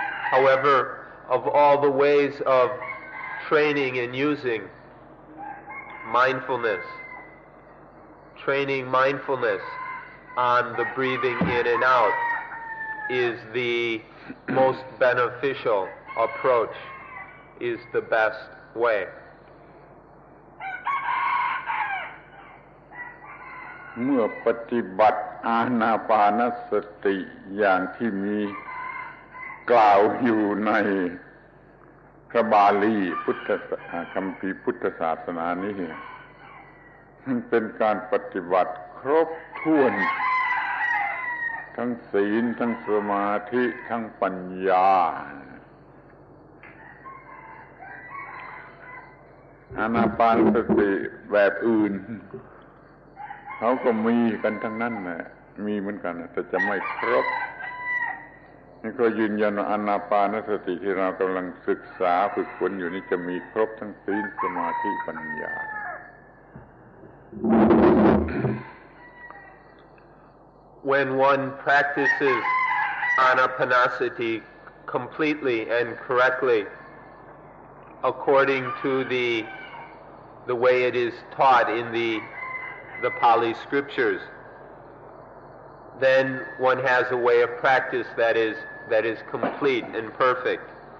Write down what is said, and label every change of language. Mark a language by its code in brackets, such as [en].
[en] However, of all the ways of training and using mindfulness, training mindfulness on the breathing in and out is the most beneficial approach, is the best way. [th] เมื่อปฏิบัติอานาปานสติอย่างที่มีกล่าวอยู่ในพระบาลีพุทธคัมภีร์พุทธศาสนานี้มันเป็นการปฏิบัติครบถ้วนทั้งศีลทั้งสมาธิทั้งปัญญา อานาปานสติแบบอื่นเขาก็มีกันทั้งนั้นแหละมีเหมือนกันแต่จะไม่ครบนี่ก็ยืนยันว่าอานาปานสติที่เรากำลังศึกษาฝึกฝนอยู่นี่จะมีครบทั้งศีลสมาธิปัญญา [en] When one practices anapanasati completely and correctly according to the way it is taught in the Pali scriptures, then one has a way of practice that is complete and perfect.